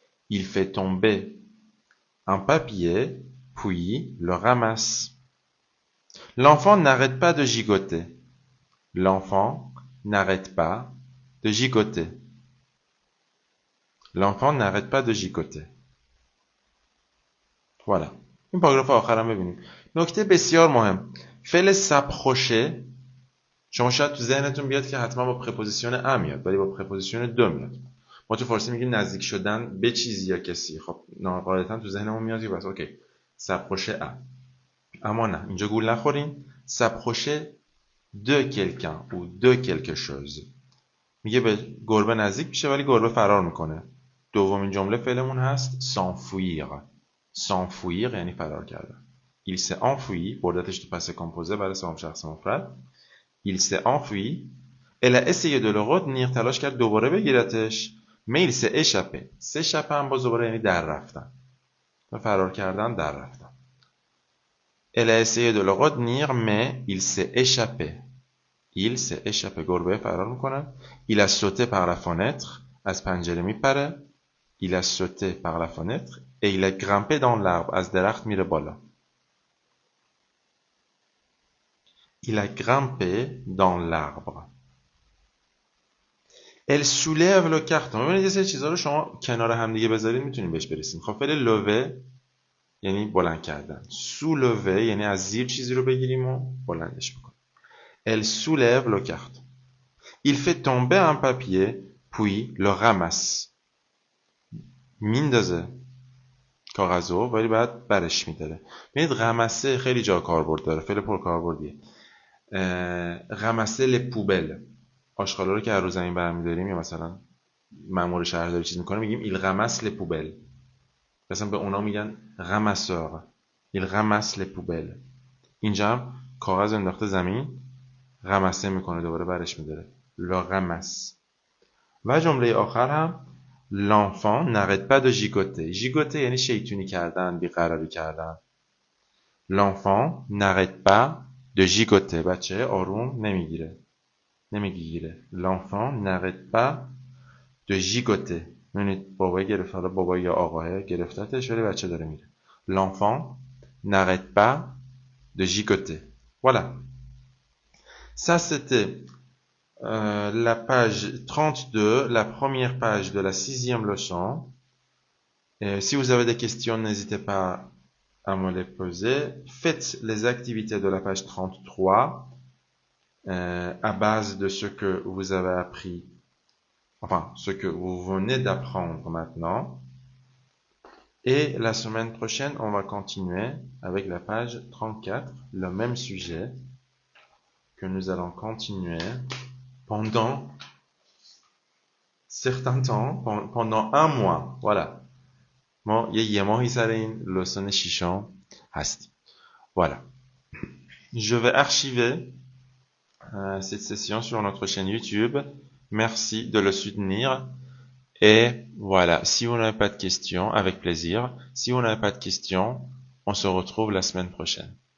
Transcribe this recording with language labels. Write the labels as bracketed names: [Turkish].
[French] Il fait tomber un papier, puis le ramasse. L'enfant n'arrête pas de gigoter. L'enfant n'arrête pas de gigoter. L'enfant n'arrête pas de gigoter. Voilà. [Persian] این پاراگراف آخر هم ببینیم. نکته بسیار مهم. فعل s'approcher شما شاید تو ذهنتون بیاد که حتما با پرپوزیسیون ا میاد ولی با پرپوزیسیون دو میاد. ما تو فارسی میگیم نزدیک شدن به چیزی یا کسی. خب قاعدتا تو ذهنمون میاد که بس اوکی. [French] s'approcher [Persian] ا. اما نه اینجا گول نخورین. [French] s'approcher de quelqu'un ou de quelque chose. [Persian] میگه به گربه نزدیک میشه ولی گربه فرار میکنه. دومین جمله فعلمون هست s'enfuir. s'enfuir یعنی فرار کردن. [French] Il s'est enfui [Persian] بردتش تو پس کامپوزه برای سوم شخص مفرد. [French] Il s'est enfui. Elle a essayé de le retenir. [Persian] تلاش کرد دوباره بگیرتش. [French] Mais il s'est échappé. [Persian] s'échapper هم باز دوباره یعنی در رفتن. فرار کردن در رفتن. [French] Elle a essayé de le retenir mais il s'est échappé. Il s'est échappé. [Persian] گربه فرار میکنه. [French] Il a sauté par la fenêtre. [Persian] از پنجره میپره. [French] Il a sauté par la fenêtre et il a grimpé dans l'arbre. [Persian] از درخت میره بالا. [French] Il a grimpé dans l'arbre. Elle soulève le carton. [Persian] ببینید یه سری چیزا رو شما کنار هم دیگه بذارید میتونید بهش برسید. خب فعل lever یعنی بلند کردن. soulever یعنی از زیر چیزی رو بگیریم و بلندش بکنیم. [French] Elle soulève le carton. Il fait tomber un papier puis le ramasse. [Persian] میندازه کاغذو ولی بعد برش میداره. ببینید رمسه خیلی جا کاربرد داره. فعل پرکاربردیه. [French] رمسه les poubelles. [Persian] آشغالا رو که از رو زمین برمی‌داریم یا مثلا مأمور شهرداری چیز میکنه میگیم [French] il ramasse les poubelles. [Persian] مثلا به اونا میگن ramasseur. [French] il ramasse les poubelles. [Persian] اینجا هم کاغذ انداخته زمین رمسه میکنه دوباره برش میداره. [French] le ramasse. [Persian] و جمله آخر هم [French] l'enfant n'arrête pas de gigoter. [Persian] gigoter یعنی شیطونی کردن، بیقراری کردن. [French] l'enfant n'arrête pas de gigoter. [Persian] بچه آروم نمیگیره. [French] l'enfant n'arrête pas de gigoter. [Persian] ببینید بابای گرفت، حالا بابا یا آقاه گرفتتش ولی بچه داره میره. [French] l'enfant n'arrête pas de gigoter. Voilà. Ça c'était la page 32, la première page de la 6e leçon. Et si vous avez des questions, n'hésitez pas à me les poser. Faites les activités de la page 33 à base de ce que vous avez appris, enfin ce que vous venez d'apprendre maintenant. Et la semaine prochaine, on va continuer avec la page 34, le même sujet que nous allons continuer pendant certains temps, pendant un mois. Voilà. [Persian] ما یه ماهی سر این لسان ششم هستیم. [French] Voilà. Je vais archiver cette session sur notre chaîne YouTube. Merci de le soutenir. Et voilà, si vous n'avez pas de questions, avec plaisir. Si vous n'avez pas de questions, on se retrouve la semaine prochaine.